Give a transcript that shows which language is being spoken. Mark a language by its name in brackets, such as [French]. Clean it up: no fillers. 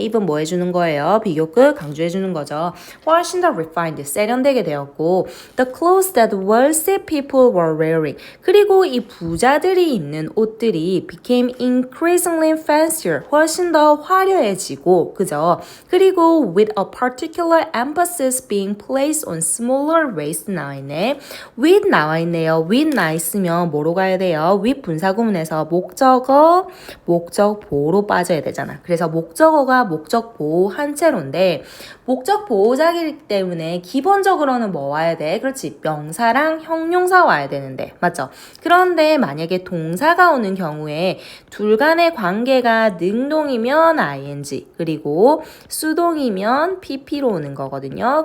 [Korean] even 뭐 해주는 거예요? 비교급 강조해주는 거죠. 훨씬 더 refined, 세련되게 되었고 [English] the clothes that wealthy people were wearing [Korean] 그리고 이 부자들이 입는 옷들이 [English] became increasingly fancier [Korean] 훨씬 더 화려해지고 그죠? [English] 그리고 with a particular emphasis being placed on smaller waist [Korean] 나와 있네. with 나와 있네요. with 나 있으면 뭐로 가야 돼요? with 분사구문에서 목적어, 목적보로 빠져야 되잖아. 그래서 목적어가 목적보호 한 채로인데 목적보호자이기 때문에 기본적으로는 뭐 와야 돼? 그렇지. 명사랑 형용사 와야 되는데 맞죠? 그런데 만약에 동사가 오는 경우에 둘 간의 관계가 능동이면 ing 그리고 수동이면 pp로 오는 거거든요.